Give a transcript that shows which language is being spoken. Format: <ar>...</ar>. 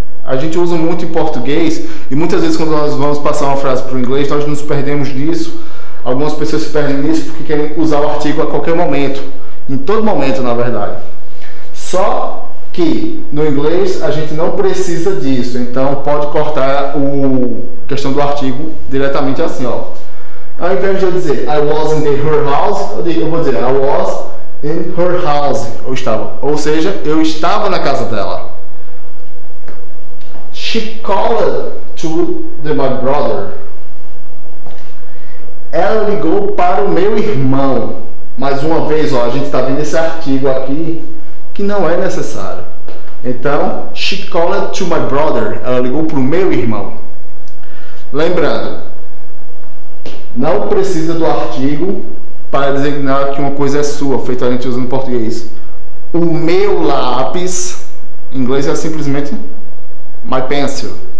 <pt>A gente usa muito em português e muitas vezes quando nós vamos passar uma frase para o inglês, nós nos perdemos nisso. Algumas pessoas se perdem nisso porque querem usar o artigo a qualquer momento. Em todo momento, na verdade. Só que no inglês a gente não precisa disso. Então pode cortar a questão do artigo diretamente assim, ó. Ao invés de eu dizer</pt> <en>I was in her house,</en> <pt>eu vou dizer</pt> <en>I was in her house.</en> <pt>Ou seja, eu estava na casa dela.</pt> <en>She called to my brother.</en> <pt>Ela ligou para o meu irmão. Mais uma vez, ó, a gente está vendo esse artigo aqui que não é necessário.</pt> <en>Então, she called to my brother.</en> <pt>Ela ligou para o meu irmão. Lembrando, não precisa do artigo para designar que uma coisa é sua, feito a gente usa no português. O meu lápis, em inglês é simplesmente</pt> <en>my pencil.</en>